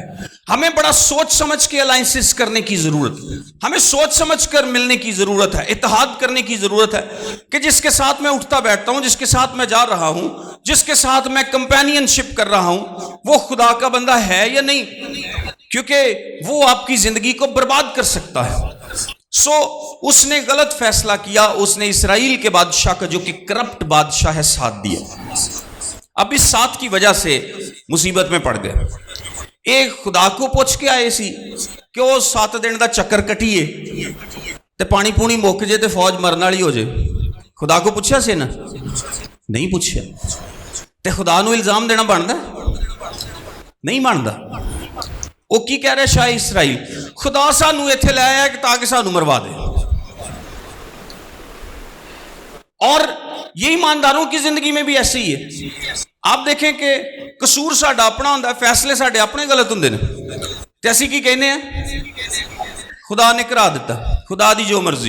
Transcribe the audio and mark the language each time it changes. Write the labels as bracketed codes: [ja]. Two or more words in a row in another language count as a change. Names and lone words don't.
[ur] ہمیں بڑا سوچ سمجھ کے الائنسز کرنے کی ضرورت ہے، ہمیں سوچ سمجھ کر ملنے کی ضرورت ہے، اتحاد کرنے کی ضرورت ہے کہ جس کے ساتھ میں اٹھتا بیٹھتا ہوں، جس کے ساتھ میں جا رہا ہوں، جس کے ساتھ میں کمپینین شپ کر رہا ہوں، وہ خدا کا بندہ ہے یا نہیں، کیونکہ وہ آپ کی زندگی کو برباد کر سکتا ہے۔ اس نے غلط فیصلہ کیا، اس نے اسرائیل کے بادشاہ کا جو کہ کرپٹ بادشاہ ہے ساتھ دیا۔ اب اس ساتھ کی وجہ سے مصیبت میں پڑ گئے۔ [pa] ایک خدا کو پوچھ کے آئے سی کہ وہ 7 دن دا چکر کٹیے تے پانی پونی مک جے تے فوج مرن والی ہو جائے، خدا کو پوچھا سی نا؟ [ur] نہیں پوچھا۔ [pa] تے خدا نو الزام دینا بندا نہیں بندا۔ وہ کی کہہ رہے شاہ اسرائیل، خدا سانو ایتھے لے آیا کہ تاکہ سانو مروا دے۔ [ur] اور یہ ایمانداروں کی زندگی میں بھی ایسے ہی ہے۔ آپ دیکھیں کہ [pa] قصور ساڈا اپنا ہوندا ہے، فیصلے ساڈے اپنے غلط ہوندے نے تے اسی کی کہنے ہیں خدا نے کرا دیتا، خدا دی جو مرضی۔